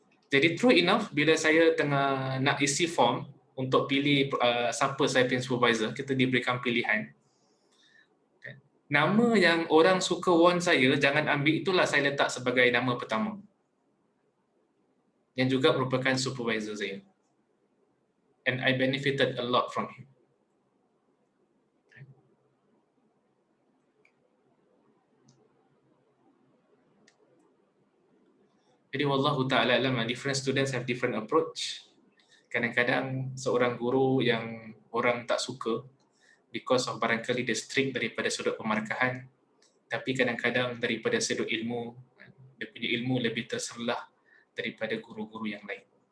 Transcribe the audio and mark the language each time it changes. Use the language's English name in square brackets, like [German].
[Malay] Jadi [English] true enough, [Malay] bila saya tengah nak isi form untuk pilih siapa saya punya supervisor, kita diberikan pilihan. Nama yang orang suka warn saya jangan ambil, itulah saya letak sebagai nama pertama. Yang juga merupakan supervisor saya. [English] And I benefited a lot from him. [Malay] Jadi [Arabic] wallahu ta'ala alam, [English] different students have different approach. [Malay] Kadang-kadang seorang guru yang orang tak suka [English] because of [Malay] barangkali dia strict daripada sudut pemarkahan, tapi kadang-kadang daripada sudut ilmu, dia punya ilmu lebih terserlah daripada guru-guru yang lain.